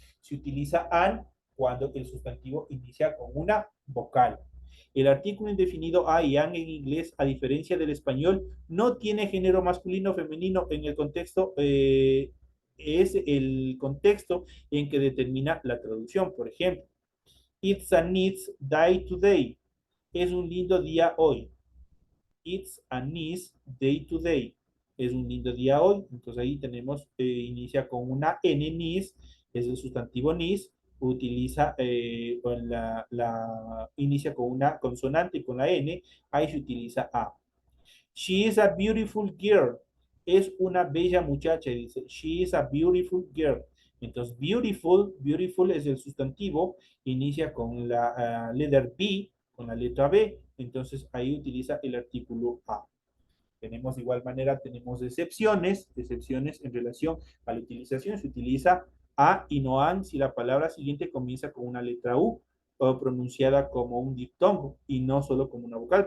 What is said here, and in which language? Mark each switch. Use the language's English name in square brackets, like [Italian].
[Spanish] Se utiliza an cuando el sustantivo inicia con una vocal. El artículo indefinido a y an en inglés, a diferencia del español, no tiene género masculino o femenino en el contexto, es el contexto en que determina la traducción. Por ejemplo, [English] it's a nice day today. [Spanish] Es un lindo día hoy. [English] It's a nice day today. [Spanish] Es un lindo día hoy. Entonces ahí tenemos, inicia con una N, nice, es el sustantivo nice. Utiliza, con inicia con una consonante y con la N, ahí se utiliza a. [English] She is a beautiful girl. [Spanish] Es una bella muchacha. Dice, [English] she is a beautiful girl. [Spanish] Entonces, beautiful es el sustantivo. Inicia con la letra B, con la letra B. Entonces, ahí utiliza el artículo a. Tenemos de igual manera, tenemos excepciones en relación a la utilización. Se utiliza a y no an si la palabra siguiente comienza con una letra U o pronunciada como un diptongo y no solo como una vocal.